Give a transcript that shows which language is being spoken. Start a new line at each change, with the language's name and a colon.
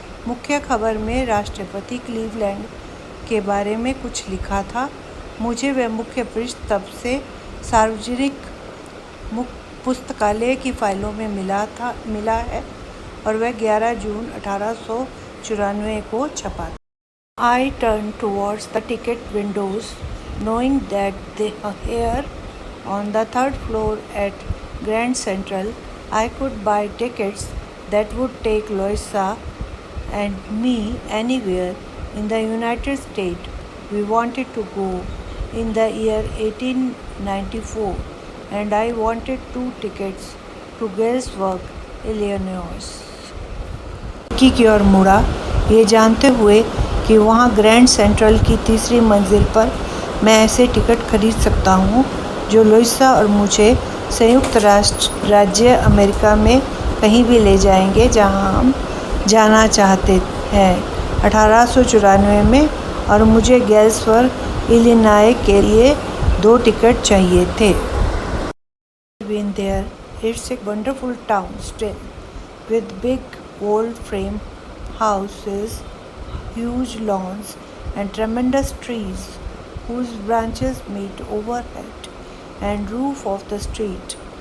Hindi: मुख्य खबर में राष्ट्रपति क्लीवलैंड के बारे में कुछ लिखा था। मुझे वह मुख्य पृष्ठ तब से सार्वजनिक पुस्तकालय की फाइलों में मिला है, और वह 11 जून 1894 को छपा था।
English: I turned towards the ticket windows, knowing that here on the third floor at Grand Central I could buy tickets that would take Louisa and me anywhere in the United States we wanted to go in the year 1894, and I wanted 2 tickets to Galesburg, Illinois।
Hindi: की ओर मुड़ा, ये जानते हुए कि वहाँ grand central की तीसरी मंजिल पर मैं ऐसे टिकट खरीद सकता हूँ जो लुइसा और मुझे संयुक्त राज्य अमेरिका में कहीं भी ले जाएंगे जहाँ हम जाना चाहते हैं 1894 में, और मुझे गैल्सबर्ग इलिनॉय के लिए 2 टिकट चाहिए थे।
English: Been there. It's a wonderful town still, with big old frame houses, huge lawns, and tremendous trees whose branches meet overhead and roof of the street.